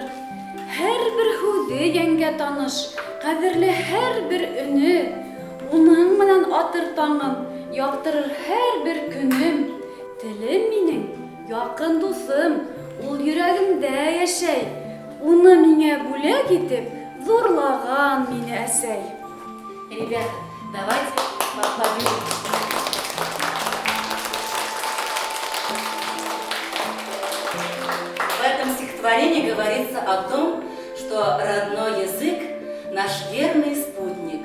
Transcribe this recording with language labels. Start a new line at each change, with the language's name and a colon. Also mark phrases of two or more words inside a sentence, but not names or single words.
Bashkir: Һәрбер һүзе яңгә таныш, кадерле һәрбер өне. Уның менән атыр таңым, яктырыр һәрбер көнем. Телем минең якын дусым, ул йөрәгемдә яшәй. Уны миңа бүләк итеп зурлаган мине әсәй.
Russian: Ребята, давайте поаплодируем. В этом стихотворении говорится о том, что родной язык – наш верный спутник.